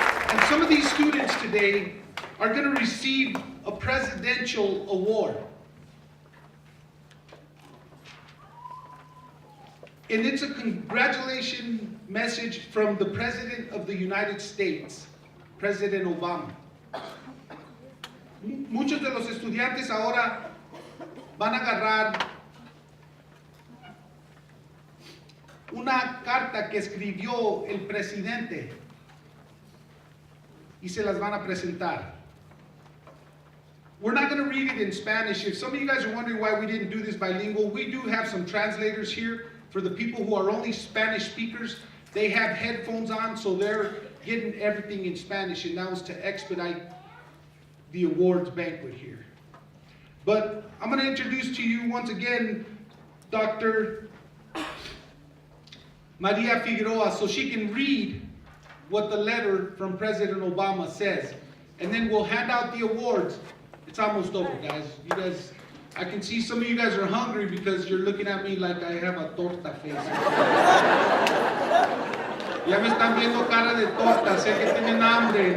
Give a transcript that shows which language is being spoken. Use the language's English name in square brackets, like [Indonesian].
[English] And some of these students today are going to receive a presidential award. And it's a congratulation message from the President of the United States, President Obama. [Spanish] Muchos de los estudiantes ahora van a agarrar una carta que escribió el presidente y se las van a presentar. [English] We're not going to read it in Spanish. If some of you guys are wondering why we didn't do this bilingual, we do have some translators here. For the people who are only Spanish speakers, they have headphones on, so they're getting everything in Spanish, and that was to expedite the awards banquet here. But I'm going to introduce to you once again Dr. Maria Figueroa, so she can read what the letter from President Obama says. And then we'll hand out the awards. It's almost over, guys. You guys, I can see some of you guys are hungry because you're looking at me like I have a torta face. [Spanish] Ya me están viendo cara de torta, sé que tienen hambre.